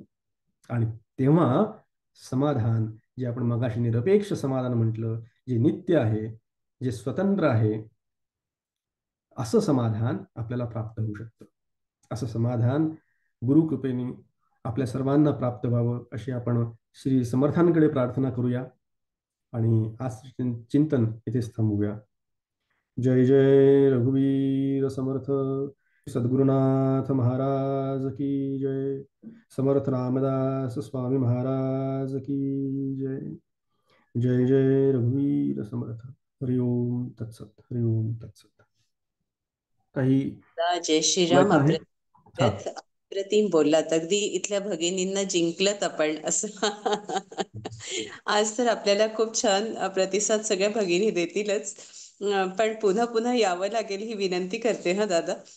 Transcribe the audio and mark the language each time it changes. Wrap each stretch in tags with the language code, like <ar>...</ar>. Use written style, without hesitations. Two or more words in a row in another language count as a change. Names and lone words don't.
<mr>आणि तेव्हा समाधान, जे आपण मगाशी निरपेक्ष समाधान म्हटलं, जे नित्य आहे, जे स्वतंत्र आहे, असं समाधान आपल्याला प्राप्त होऊ शकतं. असं समाधान गुरुकृपेने आपल्या सर्वांना प्राप्त व्हावं अशी आपण श्री समर्थांकडे प्रार्थना करूया आणि आज चिंतन इथेच थांबूया. जय जय रघुवीर समर्थ सद्गुरुनाथ महाराज</mr> <hi>की जय.</hi> <mr>समर्थ रामदास स्वामी महाराज</mr> <hi>की जय.</hi> <mr>जय जय रघुवीर समर्थ.</mr> <sa>हरि ओम तत्सत. हरि ओम तत्सत.</sa> <mr>काही जय श्रीराम. अप्रतिम बोललात. अगदी इथल्या भगिनींना जिंकलत आपण असं. आज तर आपल्याला खूप छान प्रतिसाद सगळ्या भगिनी देतीलच, पण पुन्हा पुन्हा यावं लागेल ही विनंती करते हा दादा.</mr>